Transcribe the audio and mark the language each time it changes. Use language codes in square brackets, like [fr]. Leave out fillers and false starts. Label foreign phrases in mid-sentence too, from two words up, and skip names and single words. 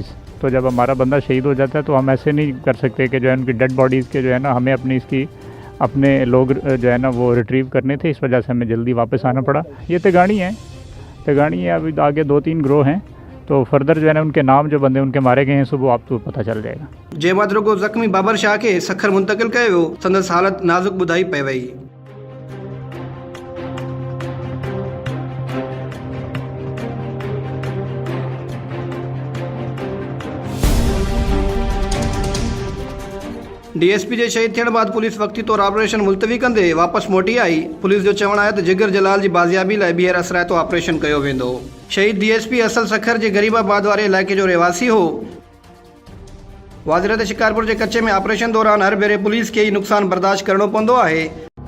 [ur] تو جب ہمارا بندہ شہید ہو جاتا ہے تو ہم ایسے نہیں کر سکتے کہ جو ہے ان کی [en] dead bodies [ur] کے جو ہے نا ہمیں اپنے لوگ جو ہے نا وہ ریٹریو کرنے تھے، اس وجہ سے ہمیں جلدی واپس آنا پڑا. یہ تیغانی ہے ابھی آگے 2-3 گروہ ہیں، تو فردر جو ہے نا ان کے نام جو بندے ان کے مارے گئے ہیں صبح آپ کو پتہ چل جائے گا. [sd] जंहिं बाद रुगो ज़ख़्मी बाबर शाह के सखर मुंतकिल कयो वियो, संदसि हालत नाज़ुक ॿुधाई पई वई। DSP के शहीद थियण बाद पुलिस वक्ती तौर ऑपरेशन मुलतवी कंदे वापस मोटी आई। पुलिस जो चवण है तो जिगर जलाल की बाज़ियाबी लाइ ॿीहर असराइतो ऑपरेशन कयो वेंदो। शहीद DSP असल सखर के गरीबाबाद वाले इलाके जो रहवासी हो। वाज़िर शिकारपुर के कच्चे में ऑपरेशन दौरान हर भेरे पुलिस के ही नुकसान बर्दाश्त करणो पवंदो है।